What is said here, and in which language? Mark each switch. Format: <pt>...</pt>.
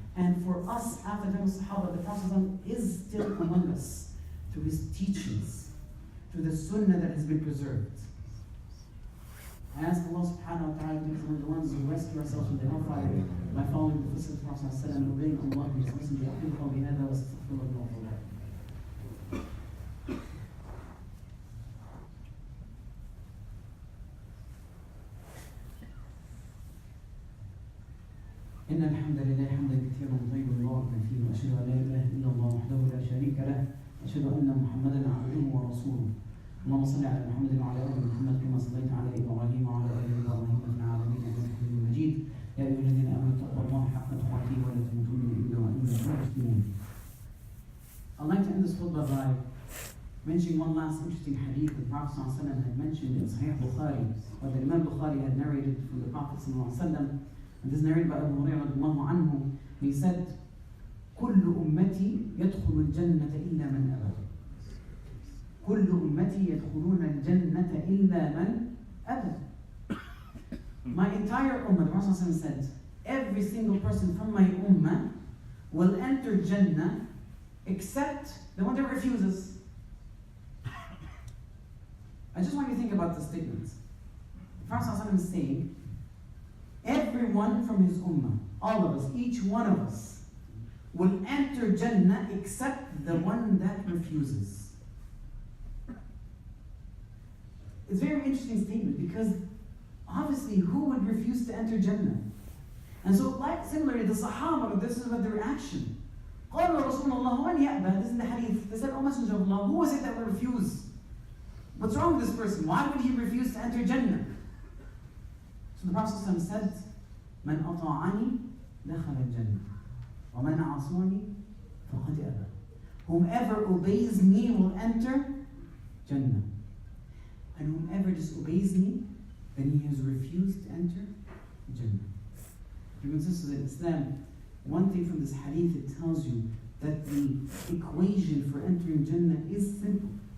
<en>And for us, after the time of the Sahaba, the Prophet ﷺ is still among us through his teachings, through the sunnah that has been preserved. I ask Allah subhanahu wa ta'ala to be one of the ones who rescue ourselves from the hellfire by following the footsteps of the Prophet ﷺ and obeying Allah and His Messenger.</en> <ar>أقول قولي هذا وأستغفر الله لي. إن الحمد لله حمدا كثيرا طيبا مباركا فيه، وأشهد أن لا إله إلا الله وحده لا شريك له، وأشهد أن محمدا عبده ورسوله. اللهم صل على محمد وعلى آل محمد كما صليت على إبراهيم وعلى آل إبراهيم في العالمين إنك حميد مجيد. يا أيها الذين آمنوا اتقوا الله حق تقاته ولا تموتن إلا وأنتم مسلمون.</ar> <en>I'd like to end this khutbah by mentioning one last interesting hadith the Prophet ﷺ had mentioned in Sahih Bukhari, or the Imam Bukhari had narrated from the Prophet ﷺ, and this is narrated by Abu Hurairah radiallahu anhu. He said,</en> <ar>كل أمتي يدخل الجنة إلا من أبى. كل أمتي يدخلون الجنة إلا من أبى.</ar> <en>My entire ummah, the Prophet ﷺ said, every single person from my ummah will enter Jannah except the one that refuses. I just want you to think about the statement. The Prophet ﷺ is saying, everyone from his ummah, all of us, each one of us, will enter Jannah except the one that refuses. It's a very interesting statement because obviously who would refuse to enter Jannah? And so like similarly the Sahaba, this is what the reaction.</en> <ar>قالوا رسول الله ومن يأبى.</ar> <en>This is in the hadith. They said, O Messenger of Allah, who was it that would refuse? What's wrong with this person? Why would he refuse to enter Jannah? So the Prophet ﷺ said,</en> <ar>من أطاعني دخل الجنة ومن عصاني فقد أبى.</ar> <en>Whomever obeys me will enter Jannah. And whomever disobeys me, then he has refused to enter Jannah. Brothers and sisters in Islam, one thing from this hadith, it tells you that the equation for entering Jannah is simple.</en>